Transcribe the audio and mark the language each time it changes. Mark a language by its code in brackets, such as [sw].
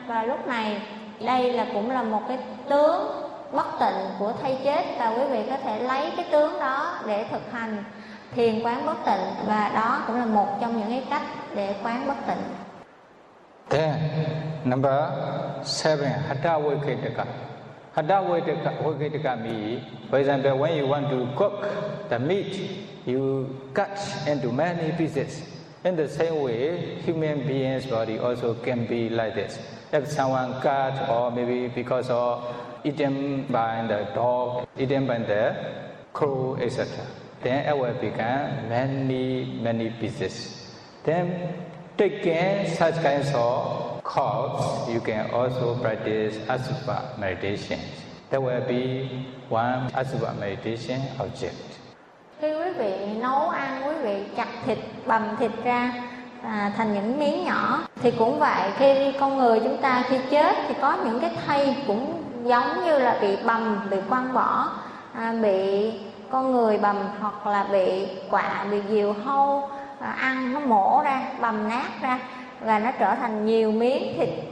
[vi] Và lúc này đây là cũng là một cái tướng bất tịnh của thây chết. Và quý vị có thể lấy cái tướng đó để thực hành thiền quán bất tịnh. Và đó cũng là một trong những cái cách để quán bất tịnh. [en] Then number 7, Hatha Vikhitaka. Hatha Vikhitaka means, for example, when you want to cook the meat, you cut into many pieces. In the same way, human being's body also can be like this. If someone cut, or maybe because of eaten by the dog, eaten by the crow, etc., then it will become many, many pieces. Then taking such kinds of corpse, you can also practice asubha meditation. There will be one asubha meditation object. [vi] Khi quý vị nấu ăn, quý vị chặt thịt, bầm thịt ra thành những miếng nhỏ, thì cũng vậy, khi con người chúng ta khi chết thì có những cái thây cũng giống như là bị bầm, bị quăng bỏ, bị con người bầm hoặc là bị quạ, bị diều hâu ăn, nó mổ ra, bầm nát ra và nó trở thành nhiều miếng thịt.